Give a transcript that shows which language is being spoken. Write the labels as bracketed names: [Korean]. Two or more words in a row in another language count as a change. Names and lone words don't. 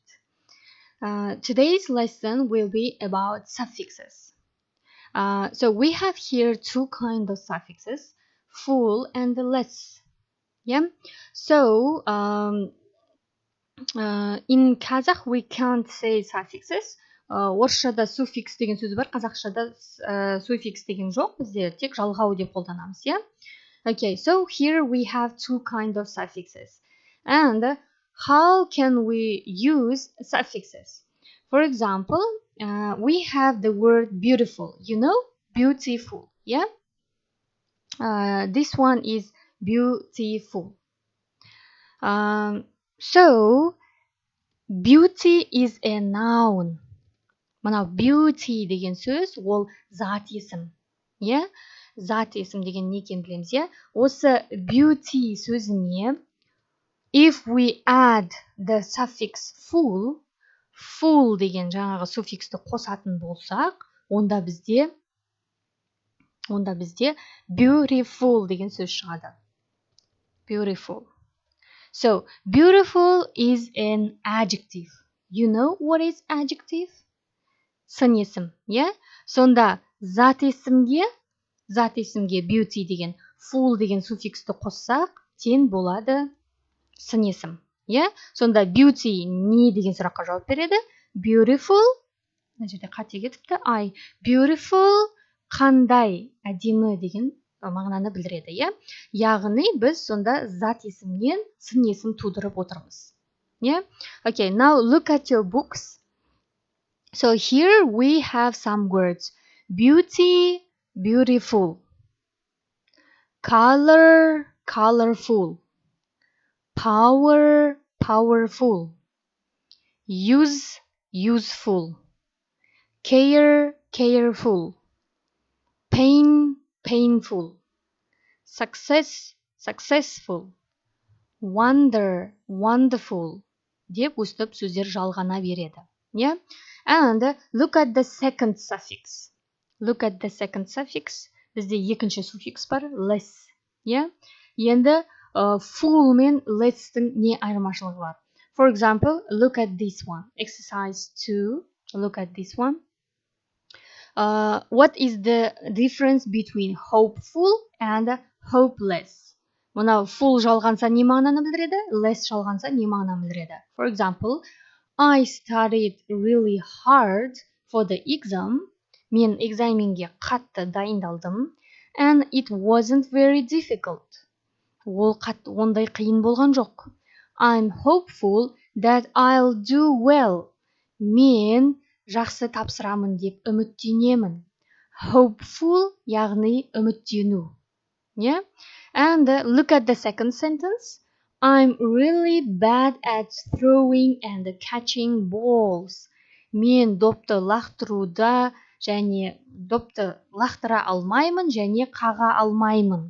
[English] Today's lesson will be about suffixes. So we have here two kinds of suffixes, full and less. Yeah. So in Kazakh we can't say suffixes. [Kazakh] Орысшада суффикс деген сөз бар, қазақшада суффикс деген жоқ, бізде тек жалғау деп қолданамыз, иә? [English] Okay, so here we have two kinds of suffixes. And how can we use suffixes? For example, we have the word beautiful, beautiful, yeah? This one is beautiful. So, beauty is a noun. [Kazakh] Мынау beauty деген сөз, ол зат есім. Иә? Зат есім деген не екенін білеміз, иә? Осы beauty сөзіне [English] if we add the suffix full [Kazakh] деген жаңағы суффиксті қосатын болсақ, онда бізде beautiful деген сөз шығады. [English] Beautiful. So, beautiful is an adjective. You know what is adjective? [Kazakh] Сын есім, иә? Сонда зат есімге beauty деген, full деген суффиксті қоссақ, тең болады сын есім, иә? Сонда beauty не деген сұраққа жауап береді? Beautiful, мына жерде қате кетіпті, beautiful қандай, әдемі деген мағынаны білдіреді, иә? Яғни біз сонда зат есімнен сын есім тудырып отырмыз. [English] Yeah? Okay, now look at your books. So here we have some words. Beauty, beautiful. Color, colorful. Power, powerful. Use, useful. Care, careful. Pain, painful. Success, successful. Wonder, wonderful. [Kazakh] Деп өстіп сөздер жалғана береді. [English] Yeah? And look at the second suffix. Look at the second suffix. [Kazakh] Бізде екінші суффикс бар, less. Yeah? Енді full мен less-тің не айырмашылығы бар? [English] For example, look at this one. Exercise 2. Look at this one. What is the difference between hopeful and hopeless? [Kazakh] Мынау full жалғанса не мағынаны білдіреді? Less жалғанса не мағынаны білдіреді? [English] For example, I studied really hard for the exam. [Kazakh] Мен экзаменге қатты дайындалдым. [English] And it wasn't very difficult. [Kazakh] Ол ондай қиын болған жоқ. [English] I'm hopeful that I'll do well. [Kazakh] Мен жақсы тапсырамын деп үміттенемін. Hopeful яғни үміттену. [English] Yeah? And look at the second sentence. I'm really bad at throwing and catching balls. [Kazakh] Мен допты лақтыруда және допты лақтыра алмаймын және қаға алмаймын.